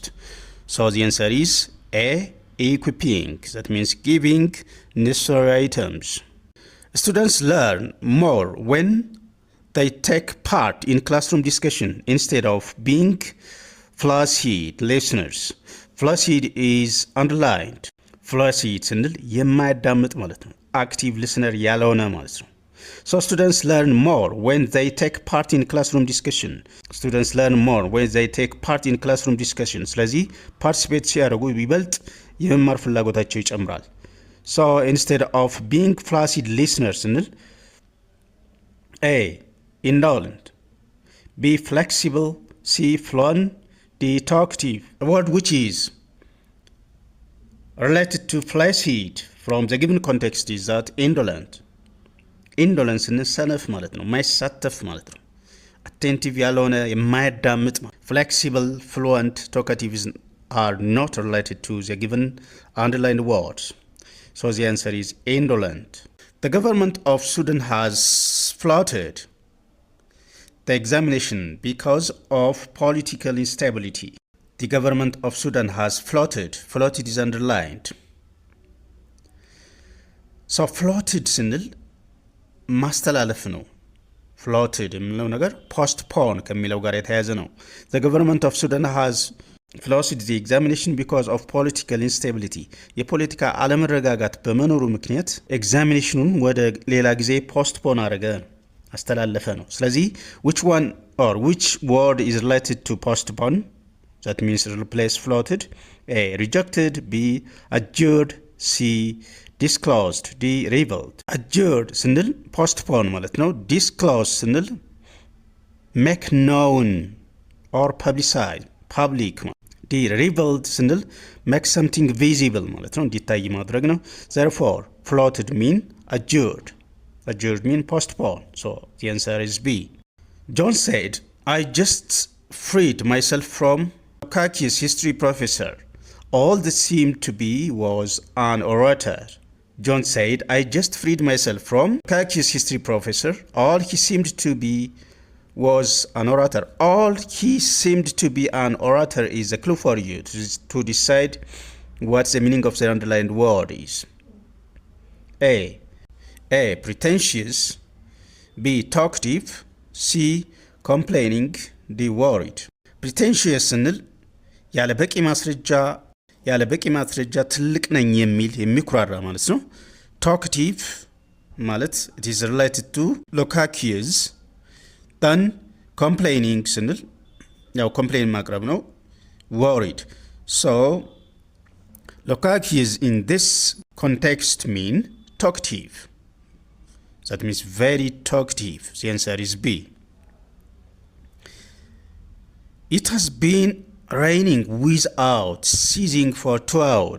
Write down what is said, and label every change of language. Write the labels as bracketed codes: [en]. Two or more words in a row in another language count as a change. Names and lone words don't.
[en] So, the answer is A. Equipping. That means giving necessary items. Students learn more when they take part in classroom discussion instead of being flaccid listeners. Flaccid is underlined. [am] ፍላሲድ ስንል የማያዳምጥ ማለት ነው። [en] active listener [am] ያልሆነ ማለት ነው። [en] So students learn more when they take part in classroom discussion. Students learn more when they take part in classroom discussion. [am] ስለዚህ ፓርቲሲፔት ሲያደርጉ ይበልጥ የመማር ፍላጎታቸው ይጨምራል። [en] So instead of being flaccid listeners [am] ስንል A. [en] indolent, B. flexible, C. fluent, D. talkative. A word which is related to flaccid from the given context is that indolent. ኢንዶለንስ [am] ሰነፍ ማለት ነው፣ ማይሳተፍ ማለት ነው። አቴንቲቭ ያልሆነ የማያዳምጥ። [en] flexible, fluent, talkative are not related to the given underlined words. So the answer is indolent. The government of Sudan has flouted the examination because of political instability. The government of Sudan has flouted. Flouted is underlined. So flouted [am] ስንል ማስተላለፍ ነው። ፍሎትድ የሚለው ነገር ፖስትፖን ከሚለው ጋር የተያያዘ ነው። [en] The government of Sudan has flouted the examination because of political instability. [am] የፖለቲካ አለመረጋጋት በመኖሩ ምክንያት ኤግዛሚኔሽኑን ወደ ሌላ ጊዜ ፖስትፖን አረገ፣ አስተላለፈ ነው። ስለዚህ [en] which one or which word is related to postpone? That means replace flouted. A. rejected, B. adjourned, C. disclosed, D. revealed. adjourned ስንል postpone [am] ማለት ነው። [en] disclosed ስንል make known or publicize, public። D. revealed ስንል make something visible [am] ማለት ነው፣ እንዲታይ ማድረግ ነው። [en] therefore flouted mean adjourned. adjourned mean postpone. So the answer is B. John said, I just freed myself from Kaki's history professor. All that seemed to be was an orator. John said, I just freed myself from Kaki's history professor. All he seemed to be was an orator. All he seemed to be an orator is a clue for you to decide what the meaning of the underlined word is. A. pretentious, B. talkative, C. complaining, D. worried. [am] pretentious ስንል ያለ በቂ ማስረጃ ትልቅ ነኝ የሚል የሚኩራራ ማለት ነው። talkative ማለት [en] it is related to loquacious. then complaining [am] ስንል ያው complain ማቅረብ ነው። worried. [en] so loquacious in this context mean talkative. that means very talkative. The answer is B. It has been raining without ceasing for 2 hours.